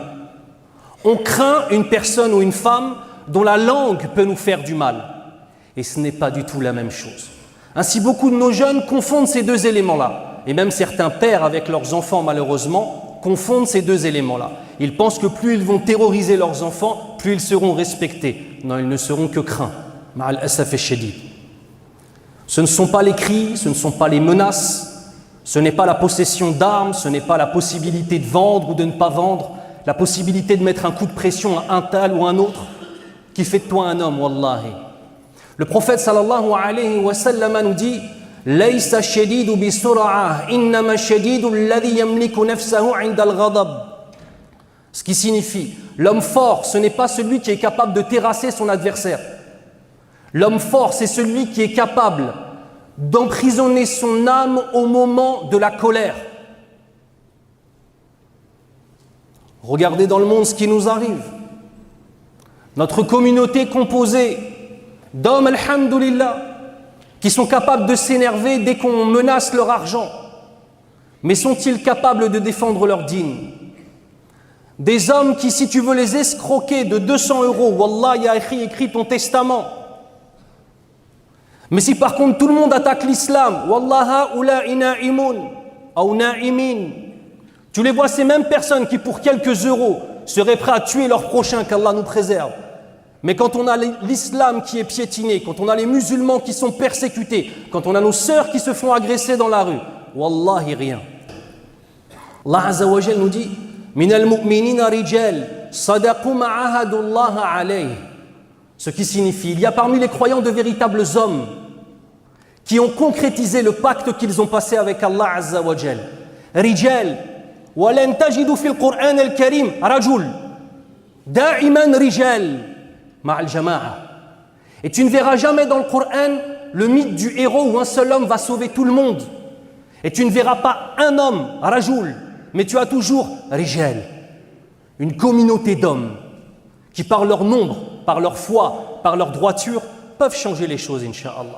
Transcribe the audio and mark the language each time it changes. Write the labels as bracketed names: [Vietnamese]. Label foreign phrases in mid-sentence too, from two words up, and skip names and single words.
[French] On craint une personne ou une femme dont la langue peut nous faire du mal. Et ce n'est pas du tout la même chose. Ainsi, beaucoup de nos jeunes confondent ces deux éléments-là. Et même certains pères avec leurs enfants, malheureusement, confondent ces deux éléments-là. Ils pensent que plus ils vont terroriser leurs enfants, plus ils seront respectés. Non, ils ne seront que craints. [Arabic] مع الأسف الشديد. [French] Ce ne sont pas les cris, ce ne sont pas les menaces, ce n'est pas la possession d'armes, ce n'est pas la possibilité de vendre ou de ne pas vendre, la possibilité de mettre un coup de pression à un tel ou un autre qui fait de toi un homme, wallahi. Le prophète [Arabic] صلى الله عليه وسلم [French] nous dit [Arabic] ليس الشديد بالصرعة، إنما الشديد الذي يملك نفسه عند الغضب. [French] Ce qui signifie, l'homme fort, ce n'est pas celui qui est capable de terrasser son adversaire. L'homme fort, c'est celui qui est capable d'emprisonner son âme au moment de la colère. Regardez dans le monde ce qui nous arrive. Notre communauté composée d'hommes, alhamdoulilah, qui sont capables de s'énerver dès qu'on menace leur argent. Mais sont-ils capables de défendre leur dîne? Des hommes qui, si tu veux les escroquer de 200 €, wallah, ya écrit ton testament. Mais si par contre tout le monde attaque l'islam, [Arabic] والله هؤلاء نائمون [French] ou na'imin, tu les vois, ces mêmes personnes qui pour quelques euros seraient prêts à tuer leur prochain, qu'Allah nous préserve. Mais quand on a l'islam qui est piétiné, quand on a les musulmans qui sont persécutés, quand on a nos sœurs qui se font agresser dans la rue, wallahi rien. [Arabic] الله عز وجل [French] nous dit [Arabic] من المؤمنين رجال صدقوا ما عاهدوا الله عليه. [French] Ce qui signifie, il y a parmi les croyants de véritables hommes qui ont concrétisé le pacte qu'ils ont passé avec [Arabic] الله عز وجل. رجال، ولن تجد في القرآن الكريم رجل، دائما رجال مع الجماعة. [French] Et tu ne verras jamais dans le Coran le mythe du héros où un seul homme va sauver tout le monde. Et tu ne verras pas un homme, rajul, mais tu as toujours rijal, une communauté d'hommes qui par leur nombre, par leur foi, par leur droiture, peuvent changer les choses, incha'Allah.